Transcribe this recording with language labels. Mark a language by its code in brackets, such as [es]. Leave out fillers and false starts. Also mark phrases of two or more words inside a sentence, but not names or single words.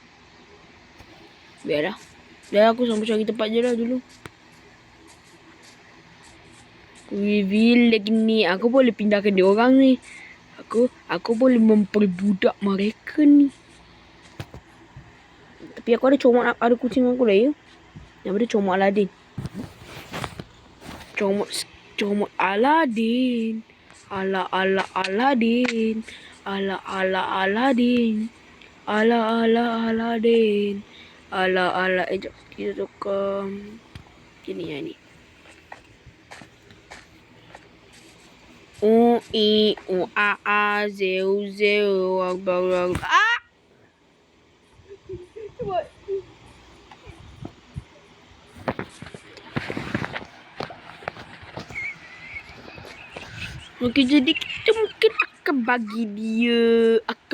[ms] Biar aku sampai cari tempat je lah dulu. Reveal lagi ni. Aku boleh pindahkan dia orang ni. Aku boleh memperbudak mereka ni. Tapi aku ada kucing aku lah ya. Yang ada comot Aladin. Comot Aladin. Ala Aladin. Ala Aladin. Aladin. Jap kita tukar. Ini yang ni. Zeu akbar. Okey, jadi kita mungkin akan bagi dia.